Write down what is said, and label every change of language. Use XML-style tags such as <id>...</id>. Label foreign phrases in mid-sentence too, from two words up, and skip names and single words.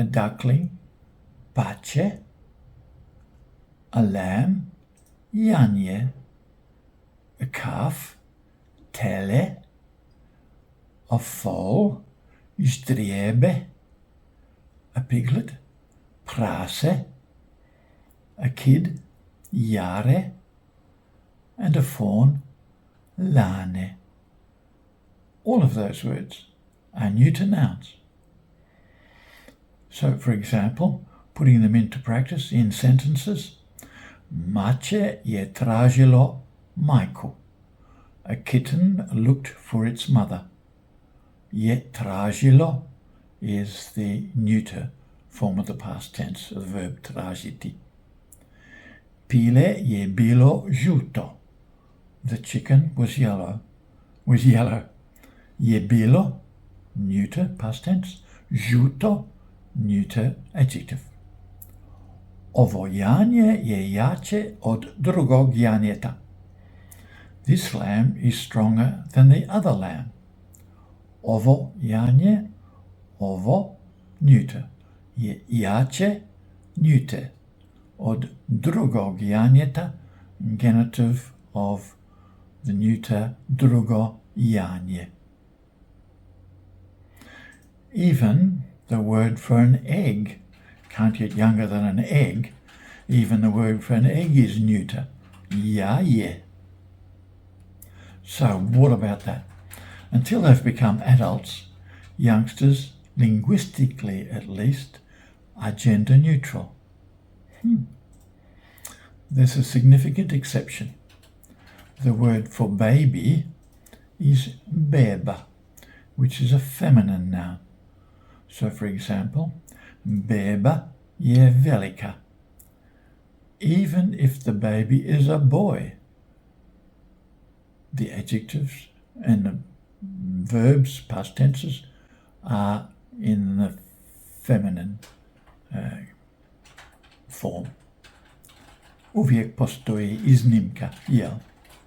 <en>duckling, pače, a lamb, janje, a calf, tele, a foal, ždrijebe, a piglet, prase, a kid, jare, and a fawn, lane. All of those words are neuter nouns. So, for example, putting them into practice in sentences,</en> <hr>mače je tražilo majku.</hr> <en>A kitten looked for its mother.</en> <hr>Je tražilo</hr> <en>is the neuter form of the past tense of the verb tražiti.</en> <hr>Pile je bilo žuto.</hr> <en>The chicken was yellow.</en> <hr>Je bilo,</hr> <en>neuter, past tense. Žuto, neuter, adjective.</en> <hr>Ovo janje je jače od drugog janjeta.</hr> <en>This lamb is stronger than the other lamb.</en> <hr>Ovo janje, ovo, neuter, je jače, neuter, od drugog janjeta,</hr> <en>genitive of the neuter</en> <hr>drugo janje.</hr> <en>Even the word for an egg can't get younger than an egg. Even the word for an egg is neuter. Jaje. So what about that? Until they've become adults, youngsters, linguistically at least, are gender neutral. There's a significant exception. The word for baby is beba, which is a feminine noun. So, for example,</en> <hr>beba je velika.</hr> <en>Even if the baby is a boy, the adjectives and the verbs, past tenses, are in the feminine form.</en> <hr>Uvijek postoji iznimka, jel?</hr>